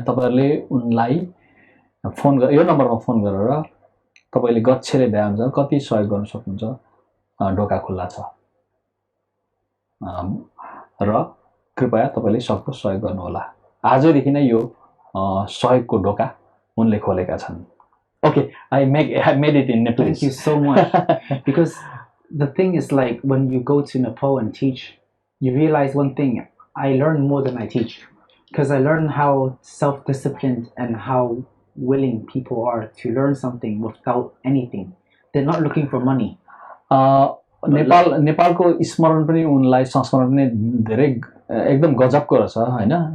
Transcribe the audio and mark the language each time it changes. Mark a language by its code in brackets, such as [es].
[ne] तपाईहरुले उनलाई फोन यो नम्बरमा फोन गरेर तपाईले गच्छेले भ्याउनुहुन्छ कति सहयोग गर्न सक्नुहुन्छ, ढोका खुल्ला छ र कृपया तपाईले सक्दो सहयोग गर्नुहोला। आजदेखि नै यो सहयोगको ढोका उनले खोलेका छन्। [en] Okay, I made it in Nepal. Thank you so much. Because the thing is, like, when you go to Nepal and teach, you realize one thing. I learn more than I teach. Because I learn how self-disciplined and how willing people are to learn something without anything. They're not looking for money. [ne] नेपालको स्मरण पनि उनलाई संस्मरण पनि धेरै एकदम गजबको रहेछ हैन।